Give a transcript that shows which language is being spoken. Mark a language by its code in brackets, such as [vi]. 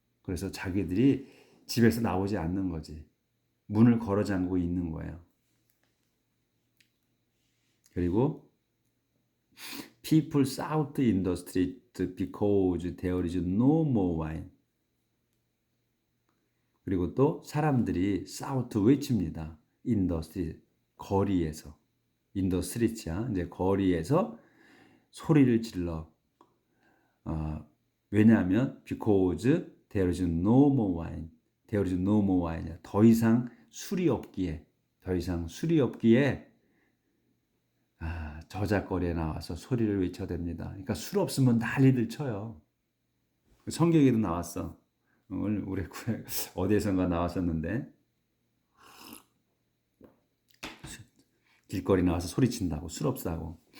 [ko] 그래서 자기들이 집에서 나오지 않는 거지. 문을 걸어 잠그고 있는 거예요. 그리고 [en] people shout in the street because there is no more wine. [ko] 그리고 또 사람들이 shout 외칩니다. [en] in the street. 거리에서. in the street야. [ko] 이제 거리에서 소리를 질러. 왜냐하면 [en] because there is no more wine. there is no more wine. [ko] 더 이상 술이 없기에. 더 이상 술이 없기에 저작거리에 나와서 소리를 외쳐댑니다. 그러니까 술 없으면 난리들 쳐요. 성경에도 나왔어. 오늘 우리 어디에선가 나왔었는데 길거리 나와서 소리친다고 술 없다고.